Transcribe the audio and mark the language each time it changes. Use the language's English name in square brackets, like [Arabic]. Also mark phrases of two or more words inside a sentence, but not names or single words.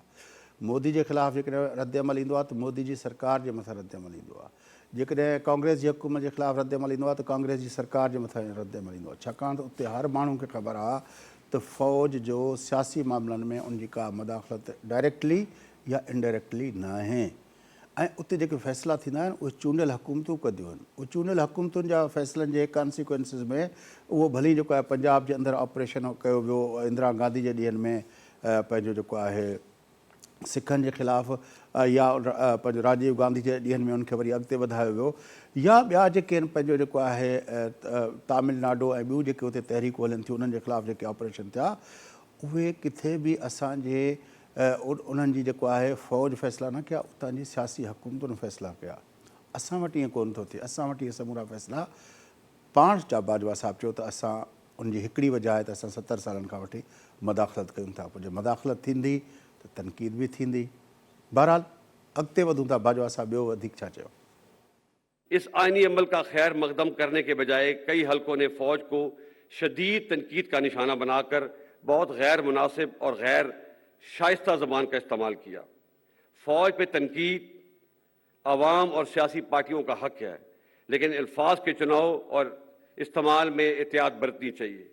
[Sindhi] मोदी जे ख़िलाफ़ु जेकॾहिं रद्दमल ईंदो आहे त मोदी जी सरकार जे मथां रद्दमल ईंदो आहे, जेकॾहिं कांग्रेस जी हुकूमत जे ख़िलाफ़ु रद्दमल ईंदो आहे त कांग्रेस जी सरकार जे मथां रद्दमल ईंदो आहे, छाकाणि त उते हर माण्हू खे ख़बर आहे त फ़ौज जो सियासी मामलनि में उनजी का मदाख़लत डायरेक्टली या इनडायरेक्टली न आहे। ऐं उते जेके फ़ैसिला थींदा आहिनि उहे चूंडियल हुकूमतूं कंदियूं आहिनि। उहे चूंडियल हुकूमतुनि जा फ़ैसिलनि जे कॉन्सिक्वेंसिस में उहो भली जेको आहे पंजाब जे अंदरि ऑपरेशन कयो वियो इंदिरा गांधी जे ॾींहंनि में, पंहिंजो जेको आहे सिखनि जे ख़िलाफ़ु, या पंहिंजो राजीव गांधी जे ॾींहंनि में उनखे वरी अॻिते वधायो वियो, या ॿिया जेके आहिनि पंहिंजो जेको आहे तमिलनाडु ऐं ॿियूं जेके उते तहरीकूं हलनि थियूं उन्हनि जे ख़िलाफ़ु जेके ऑपरेशन थिया, उहे किथे बि असांजे उन्हनि जी जेको आहे फ़ौज फ़ैसिला न कया, उतां जी सियासी हुकूमतुनि फ़ैसिला कया। असां वटि ईअं कोन थो थिए, असां वटि इहे समूरा फ़ैसिला पाण जा बाजवा साहब चयो त असां उनजी हिकिड़ी वजह आहे त असां 70 सालनि खां वठी मदाख़लत कयूं था। पोइ जे मदाख़लत थींदी त तनक़ीद बि थींदी। बहरहाल अॻिते वधूं था, बाजवा साहब ॿियो वधीक छा चयो। [Urdu] اس آئینی عمل کا خیر مقدم کرنے کے بجائے کئی حلقوں نے فوج کو شدید تنقید کا نشانہ بنا کر بہت غیر مناسب اور غیر شائستہ زبان کا استعمال کیا. فوج پہ تنقید عوام اور سیاسی پارٹیوں کا حق ہے، لیکن الفاظ کے چناؤ اور استعمال میں احتیاط برتنی چاہیے.